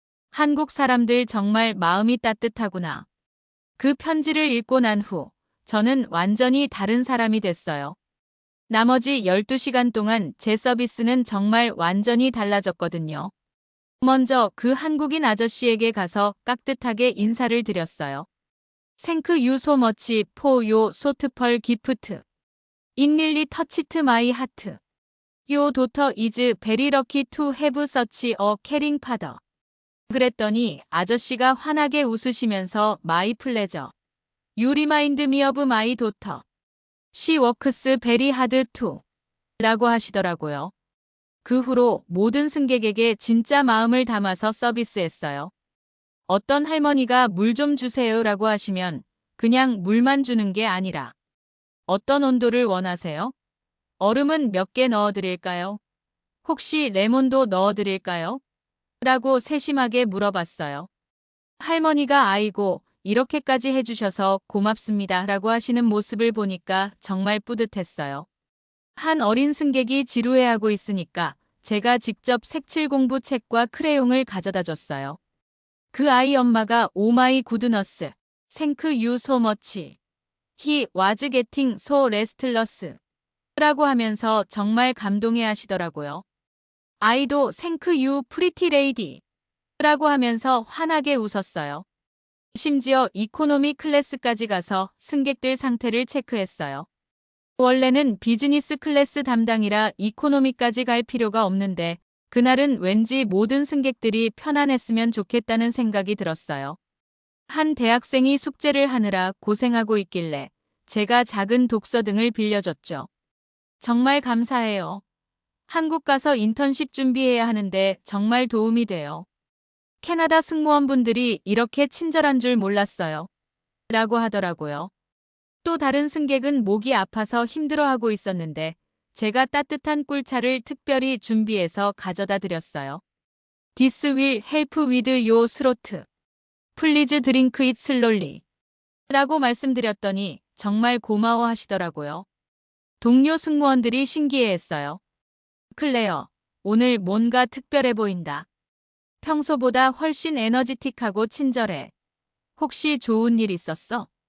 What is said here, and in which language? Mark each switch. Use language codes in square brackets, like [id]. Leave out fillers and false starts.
[ko] 한국 사람들 정말 마음이 따뜻하구나. 그 편지를 읽고 난 후 저는 완전히 다른 사람이 됐어요. 나머지 12시간 동안 제 서비스는 정말 완전히 달라졌거든요. 먼저 그 한국인 아저씨에게 가서 깍듯하게 인사를 드렸어요. [en] Thank you so much for your thoughtful gift. It really touched my heart. Your daughter is very lucky to have such a caring father. [ko] 그랬더니 아저씨가 환하게 웃으시면서 [en] My pleasure. You remind me of my daughter. She works very hard too. [ko] 라고 하시더라고요. 그 후로 모든 승객에게 진짜 마음을 담아서 서비스했어요. 어떤 할머니가 물 좀 주세요 라고 하시면 그냥 물만 주는 게 아니라 어떤 온도를 원하세요? 얼음은 몇 개 넣어드릴까요? 혹시 레몬도 넣어드릴까요? 라고 세심하게 물어봤어요. 할머니가 아이고 이렇게까지 해주셔서 고맙습니다 라고 하시는 모습을 보니까 정말 뿌듯했어요. 한 어린 승객이 지루해하고 있으니까 제가 직접 색칠 공부 책과 크레용을 가져다 줬어요. 그 아이 엄마가 [en] 오 마이 굿너스, thank you so much. He was getting so restless. [ko] 라고 하면서 정말 감동해 하시더라고요. 아이도 [en] thank you pretty lady. [ko] 라고 하면서 환하게 웃었어요. 심지어 이코노미 클래스까지 가서 승객들 상태를 체크했어요. 원래는 비즈니스 클래스 담당이라 이코노미까지 갈 필요가 없는데 그날은 왠지 모든 승객들이 편안했으면 좋겠다는 생각이 들었어요. 한 대학생이 숙제를 하느라 고생하고 있길래 제가 작은 독서 등을 빌려줬죠. 정말 감사해요. 한국 가서 인턴십 준비해야 하는데 정말 도움이 돼요. 캐나다 승무원분들이 이렇게 친절한 줄 몰랐어요. 라고 하더라고요. 또 다른 승객은 목이 아파서 힘들어하고 있었는데 제가 따뜻한 꿀차를 특별히 준비해서 가져다 드렸어요. [en] This will help with your throat. Please drink it slowly. [ko] 라고 말씀드렸더니 정말 고마워하시더라고요. 동료 승무원들이 신기해했어요. 클레어, 오늘 뭔가 특별해 보인다. 평소보다 훨씬 에너지틱하고 친절해. 혹시 좋은 일 있었어?